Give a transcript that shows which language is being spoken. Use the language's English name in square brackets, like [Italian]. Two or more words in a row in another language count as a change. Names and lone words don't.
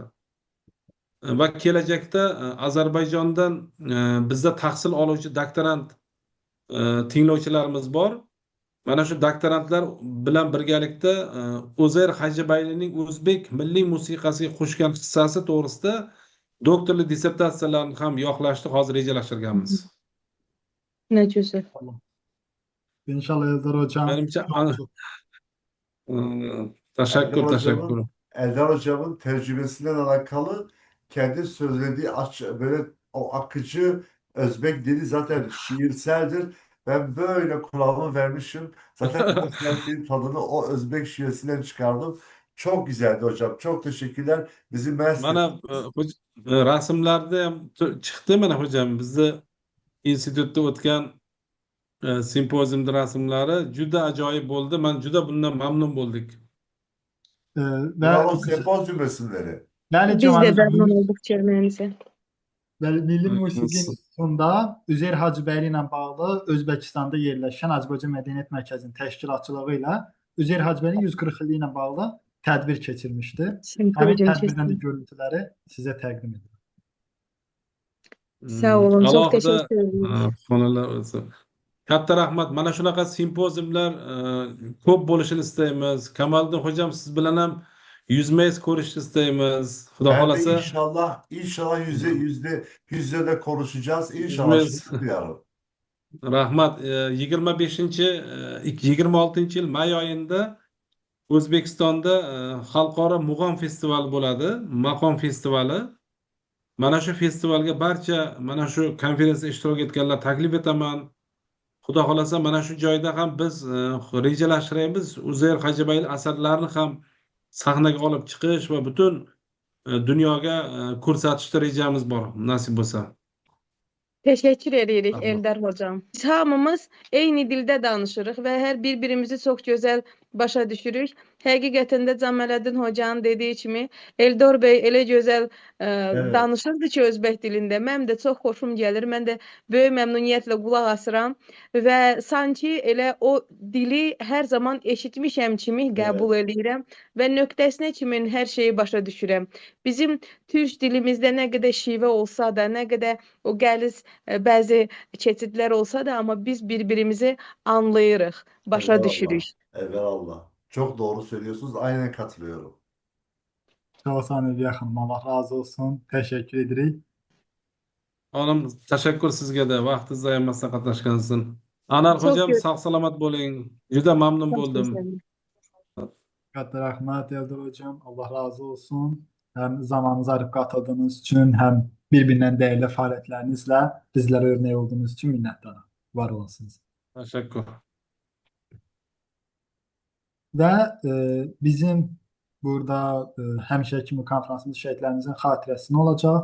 [Uzbek] Va kelajakda Ozarbayjondan bizda tahsil oluvchi doktorant tinglovchilarimiz bor. Mana shu doktorantlar bilan birgalikda Uzayr Hojibaylining o'zbek milliy musiqasiga qo'shgan hissasi to'g'risida doktorlik dissertatsiyalarni ham yoqlashni hozir rejalashtirganmiz. [Turkish] Ne güzel. İnşallah Eldar hocam. [Uzbek] Menimcha [Turkish] Çok- teşekkür. Eldar Hocam'ın tecrübesinden alakalı kendi söylediği böyle o akıcı Özbek dili zaten şiirseldir. Ben böyle kulağımı vermişim. Zaten konferansın tadını o Özbek şivesinden çıkardım. Çok güzeldi hocam. Çok teşekkürler. Bizi mest [Uzbek] Mana rasmlarda ham chiqdi mana hocam bizni institutda o'tgan simpoziumda rasmlari juda ajoyib bo'ldi. Men juda bundan mamnun bo'ldik. [Turkish] Bunlar o Ve sempozyum resimleri. yani Biz Cemal de hocam, memnun olduk çevirmenize. [Azerbaijani] Milli [Turkish] Evet. [Azerbaijani] Musiqi İnstitutunda Üzeyir Hacıbəyli ilə bağlı Özbəkistanda yerləşən Azərbaycan Mədəniyyət Mərkəzinin təşkilatçılığı ilə Üzeyir Hacıbəylinin 140 illiyi ilə bağlı tədbir keçirmişdi. Həmin Simpozium tədbirdən də [Turkish] çizdim. [Azerbaijani] görüntüləri sizə təqdim edirəm. Sağ olun. [Turkish] Çok [Uzbek] Alohida [Turkish] teşekkür ederim. [Uzbek] xonalar o'zi. Katta rahmat. Mana shunaqa simpoziumlar ko'p bo'lishini istaymiz. Kamoliddin hocam siz bilan ham yuzma-yuz ko'rishni istaymiz. Xudo [Turkish] Ben de [Uzbek] xolasa [Turkish] inşallah yüzde de konuşacağız. İnşallah Yüzmeyiz. şeref duyarım. [Uzbek] rahmat. 26 yil may oyida O'zbekistonda xalqaro mug'om festivali bo'ladi, maqom festivali. Mana shu festivalga barcha mana shu konferensiya ishtirok etganlar taklif etaman. Xudo xolasa mana shu joyda ham biz rejalashtiramiz. Uzayr Hojibayli asarlarini ham sahnaga olib chiqish va butun dunyoga ko'rsatishda rejamiz bor, nasib bo'lsa. [Azerbaijani] Teşekkür edirik [Turkish] Tamam. Eldar hocam. [Azerbaijani] Biz hamımız eyni dildə danışırıq və hər bir-birimizi çox gözəl başa düşürük. Həqiqətən də Cəmaləddin hocanın dediyi kimi Eldar bəy elə gözəl [Turkish] Evet. [Azerbaijani] danışırdı ki özbək dilində. Mənim də çox xoşum gəlir. Mən də böyük məmnuniyyətlə qulaq asıram və sanki elə o dili hər zaman eşitmişəm kimi qəbul eləyirəm və nöqtəsinə kimi hər şeyi başa düşürəm. Bizim türk dilimizdə nə qədər şivə olsa da, nə qədər o qəliz bəzi keçidlər olsa da, amma biz bir-birimizi anlayırıq, başa [Turkish] Evelallah. [Azerbaijani] düşürük. [Turkish] Evelallah. Çok doğru söylüyorsunuz. Aynen katılıyorum. [Azerbaijani] Çox sağ olun Hülya xanım. Allah razı olsun. Təşəkkür edirik. [Uzbek] Oğlum teşekkür sizga da vaqtingizni ayirmasdan qatnashganingiz uchun. Anar [Turkish] Çok hocam gö- [Uzbek] sog' salomat bo'ling. Juda mamnun [Azerbaijani] Çox [Uzbek] bo'ldim. [Azerbaijani] gözəl. [Uzbek] Katta rahmat Eldar hocam. [Turkish] Allah razı olsun. [Azerbaijani] Həm zamanınızı ayırıb qatıldığınız üçün, həm bir-birindən dəyərli fəaliyyətlərinizlə bizlərə örnək olduğunuz üçün minnətdaram. Var olasınız. Teşekkür. Və bizim burada həmişə kimi konferansımız şəhidlərimizin xatirəsinə olacaq.